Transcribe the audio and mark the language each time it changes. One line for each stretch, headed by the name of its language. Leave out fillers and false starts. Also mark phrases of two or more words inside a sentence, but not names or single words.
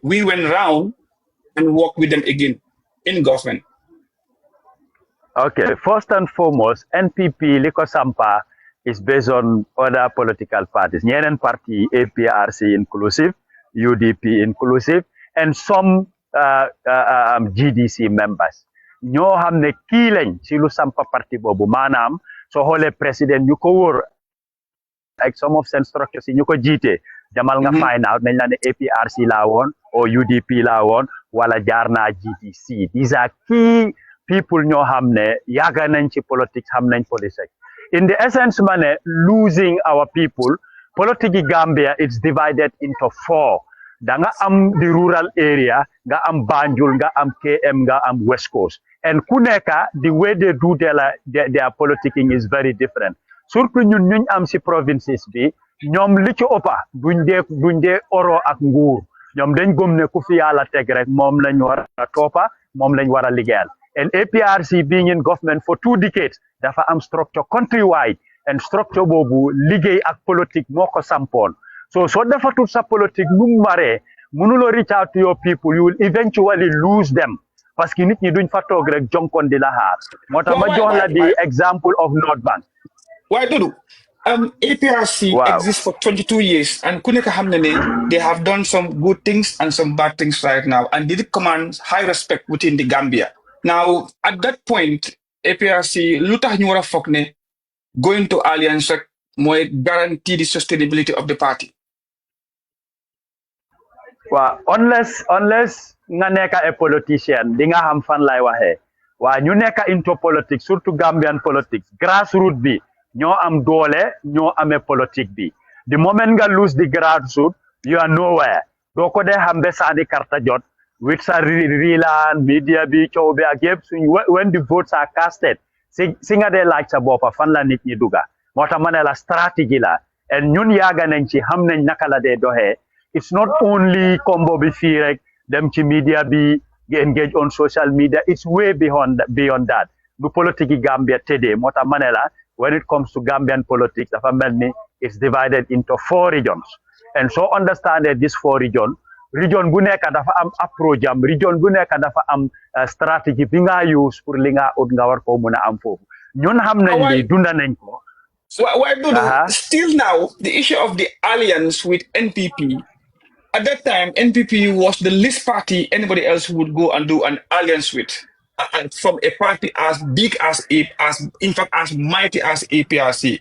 English: We went round and worked with them again in government. Okay, first and foremost, NPP Liko Sampa is based on other political parties. Nyen party APRC inclusive, UDP inclusive, and some GDC members.
Wolof: Ñoo xam ne kii lañ ci lu sampa parti boobu maanaam soo xoolee président ñu ko wóor
English: like some of seen structures
Wolof: yi ñu ko jiite demal nga
English: find out
Wolof: nañ la ne APRC laa woon o UDP laa woon wala jaar naa GDC.
English: These are key people
Wolof: ñoo xam ne yàgg nañ ci politics xam nañ politique.
English: In the essence
Wolof: ma ne
English: losing our people politics Gambia it's divided into four.
Wolof: Da nga am
English: the rural area,
Wolof: nga am Banjul, nga am KM, nga am West Coast.
English: And
Wolof: ku nekka,
English: the way they do their politicking is very different.
Wolof: Surtout ñun am si provinces bi, ñoom li ci ëppa duñ dee oro ak nguur. Ñoom dañ gëm ne ku fi Yàlla teg rek moom lañ war a toppa, moom lañ war a liggéeyal.
English: And APRC being in government for 2 decades,
Wolof: dafa am
English: structure countrywide.
Wolof: And structure boobu liggéey ak politique moo ko sampoon. So defatul sa politique nu mu maree mënuloo
English: reach out to your people, you will eventually lose them
French: parce que
Wolof: nit ñi duñ fa toog rek jonkon di la xaar moo tax ma jox la
English: the example of North Bank. Why Dudu? APRC exists for 22 years and
Wolof: ku nekk xam ne
English: they have done some good things and some bad things right now and they command high respect within the Gambia. Now at that point APRC
Wolof: lu tax ñu war a foog ne
English: going to alliance
Wolof: rek mooy
English: guarantee the sustainability of the party. Well, unless
Wolof: nga nekk
English: a politician
Wolof: di nga xam fan lay waxee waa ñu nekk into politique surtout
English: Gambian politics grassroots
Wolof: bi ñoo am doole ñoo amee politique bi
English: the moment
Wolof: nga
English: lose the grassroots you are nowhere
Wolof: doo ko dee xam be saani karta jot with sa riilaan media bi coow bi ak yëpp suñ
English: when the votes are casted
Wolof: si nga dee laaj sa boppa fan la nit ñi duga moo tax ma ne la stratégie la et ñun yaaga nañ ci xam nañ naka la dee doxee
English: it's not only combo
Wolof: bi fii rek dem ci media bi
English: engage on social media it's way beyond that
Wolof: du politique yi Gambia tëddee moo tax ma ne la
English: when it comes to Gambian politics
Wolof: dafa mel ni
English: it's divided into 4 regions and so understanding this 4 region
Wolof: bu nekk dafa am approach am region bu nekk dafa am stratégie bi nga use pour li nga ut nga war koo mun a am foofu ñun xam nañ li dunda nañ ko.
English: Why do still now the issue of the alliance with NPP? At that time, NPP was the least party anybody else would go and do an alliance with, and from a party as big as in fact as mighty as APRC.